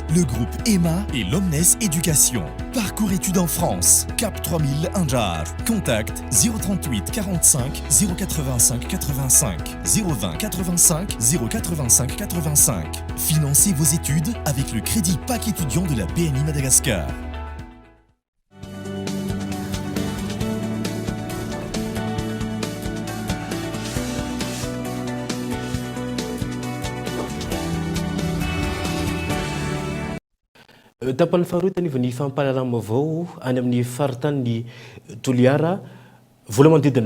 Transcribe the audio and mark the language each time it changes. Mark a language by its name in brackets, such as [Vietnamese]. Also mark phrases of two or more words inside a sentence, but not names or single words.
[French] Le groupe EMA et l'Omnes Éducation. Parcours études en France, Cap 3000 Anjar. Contact 038 45 085 85 020 85 085 85. Financez vos études avec le crédit PAC étudiant de la BNI Madagascar. [Malagasy] Tapany faharoatany ny fampalalana vaovao any amin'ny faritany Toliara vola manodidina